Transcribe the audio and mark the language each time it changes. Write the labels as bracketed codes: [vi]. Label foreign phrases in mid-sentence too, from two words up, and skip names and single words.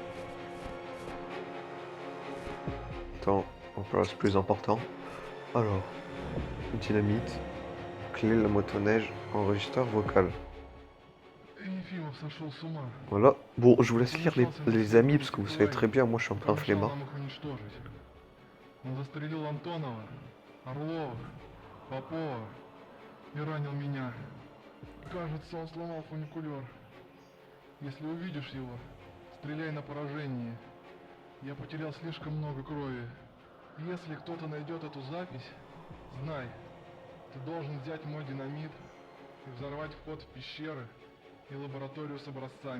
[fr] Attends, on peut rester plus important. Alors, dynamite, clé, la motoneige, enregistreur vocal. Voilà. Bon, je vous laisse lire les amis parce que vous savez très bien, moi je suis un peu un flemmard. [ru] Он застрелил Антонова, Орлова, Попова и ранил меня. Кажется, он сломал фуникулер. Если увидишь его, стреляй на поражение. Я потерял слишком много крови. Если кто-то найдет эту запись, знай, ты должен взять мой динамит и взорвать вход в пещеры и лабораторию с образцами.